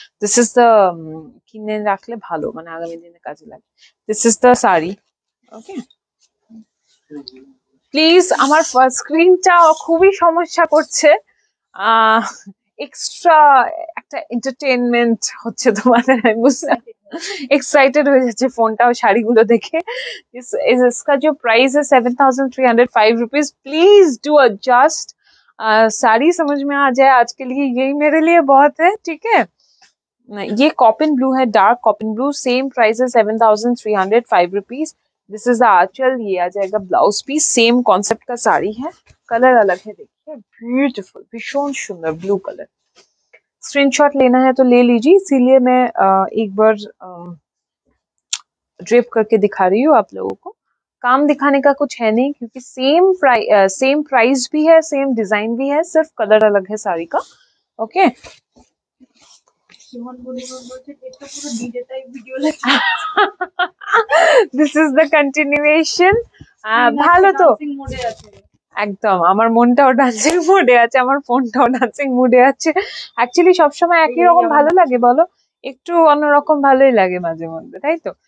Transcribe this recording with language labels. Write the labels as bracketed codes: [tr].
[en] this is the [bn] কিনে রাখলে ভালো, মানে আগামী দিনে কাজে লাগে। This is the sari. Okay, please. আমার স্ক্রিনটা খুবই সমস্যা করছে। এক্সট্রা একটা এন্টারটেনমেন্ট হচ্ছে তোমাদের, আমি বুঝলাম। [hi] एक्साइटेड हो जाচ্ছে फोनটা और শাড়িগুলো দেখে। इसका जो प्राइस है 7,305 rupees, [en] Please do adjust. [hi] Sari समझ में आ जाए आज के लिए, यही मेरे लिए बहुत है, ठीक है। ये कॉटन ब्लू है, dark cotton blue, same price है 7,305 रुपीज। [en] this is the aanchal, [hi] ये आ जाएगा ब्लाउज पीस, सेम कॉन्सेप्ट का साड़ी है, कलर अलग है, देखिए ब्यूटीफुल, भीषण सुंदर ब्लू कलर। स्क्रीनशॉट लेना है तो ले लीजिए, इसीलिए मैं एक बार ड्रिप करके दिखा रही हूँ आप लोगों को। काम दिखाने का कुछ है नहीं, क्योंकि सेम प्राइस भी है, सेम डिजाइन भी है, सिर्फ कलर अलग है साड़ी का। ओके, [bn] সুমন বলিবন বলছে এটা পুরো ডিজে টাইপ ভিডিও লাগছে। [en] This is the continuation. [bn] ভালো তো, ডান্সিং মোডে আছে। একদম আমার মনটাও ডান্সিং মুডে আছে, আমার ফোনটাও ডান্সিং মুডে আছে। অ্যাকচুয়ালি সবসময় একই রকম ভালো লাগে বলো? একটু অন্যরকম ভালোই লাগে মাঝে মধ্যে, তাই তো?